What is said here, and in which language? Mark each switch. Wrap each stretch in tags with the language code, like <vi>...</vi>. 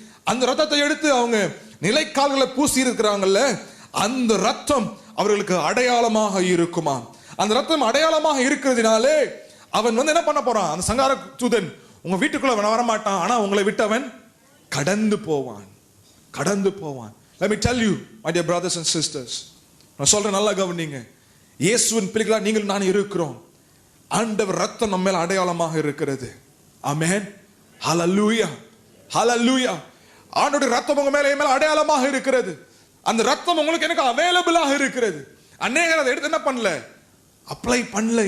<ta>அந்த ரத்தத்தை எடுத்து அவங்க நிலை கால்களில் பூசி இருக்கிறாங்கல்ல, அந்த ரத்தம் அவர்களுக்கு அடையாளமாக இருக்குமா? அந்த ரத்தம் அடையாளமாக இருக்கிறதுனாலே அவன் வந்து என்ன பண்ண போறான்? அந்த சங்கார தூதன் உங்க வீட்டுக்குள்ள வரமாட்டான், ஆனா உங்களை விட்டு அவன் கடந்து போவான், கடந்து போவான்.</ta> <en>Let me tell you, my dear brothers and sisters,</en> <ta>நான் சொல்றேன், நல்லா கவனிங்க. இயேசுவின் பிள்ளைகளா நீங்கள் நான் இருக்கிறோம். ஆண்டவர் ரத்தம் நம்ம மேல அடையாளமாக இருக்கிறது. ஆமென், ஹல்லேலூயா, ஹல்லேலூயா. ஆண்டவருடைய ரத்தம் உங்க மேல என் மேல அடையாளமாக இருக்கிறது. அந்த ரத்தம் உங்களுக்கு எனக்கு அவைலபிளாக இருக்கிறது. அநேகர் அதை எடுத்து என்ன பண்ணல? அப்ளை பண்ணல.</ta>